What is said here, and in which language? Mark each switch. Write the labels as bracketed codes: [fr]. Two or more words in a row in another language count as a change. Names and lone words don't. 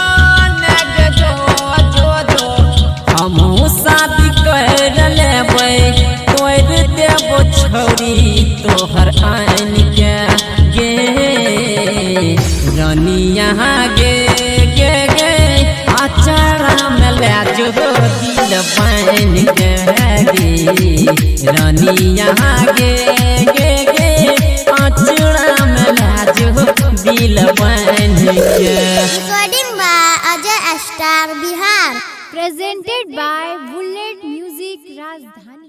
[mai] हमू शादी कर लेबै तोड़ देबो छौड़ी तोहर आइन के गे रानी यहाँ गे गे गे आचरा में लाजो दिल बन के गे रानी यहाँ गे गे गे आचरा में लाजो दिल बन के [en] Recording by Ajay Star Bihar. Presented by Bullet Music Rajdhani.